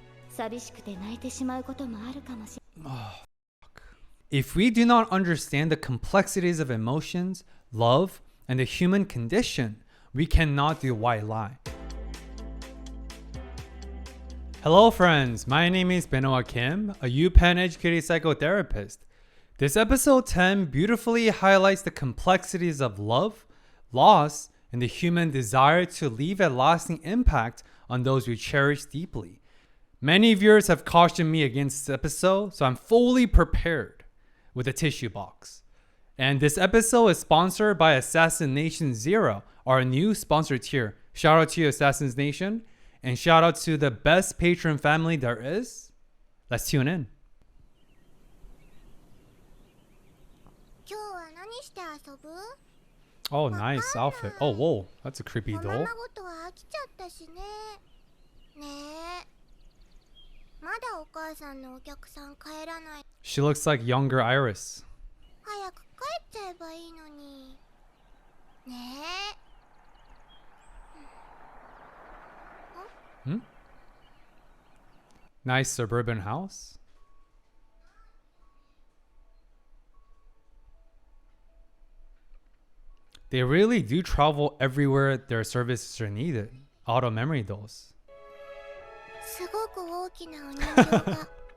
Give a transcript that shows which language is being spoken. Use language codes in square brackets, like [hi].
[ja] 寂しくて泣いてしまうこともあるかもしれない。 [en] Oh, fuck. If we do not understand the complexities of emotions, love, and the human condition, we cannot do white lie. Hello friends, my name is Benoit Kim, a UPenn educated psychotherapist. This episode 10 beautifully highlights the complexities of love, loss, and the human desire to leave a lasting impact on those we cherish deeply. Many viewers have cautioned me against this episode, so I'm fully prepared with a tissue box. And this episode is sponsored by Assassination Zero, our new sponsor tier. Shout out to you, Assassins Nation, and shout out to the best patron family there is. Let's tune in. [ja] 今日は何して遊ぶ？ [en] Oh, nice outfit. Oh, whoa, that's a creepy [ja] おま [en] doll. [ja] まごとは飽きちゃったしね。ねえ。まだお母さんのお客さん帰らない。 [en] She looks like younger Iris. [ja] 早く帰っちゃえばいいのに。ねえ。 Hmm? [en] Nice suburban house. They really do travel everywhere their services are needed. Auto memory dolls. [ja] すごく大きなお人形が。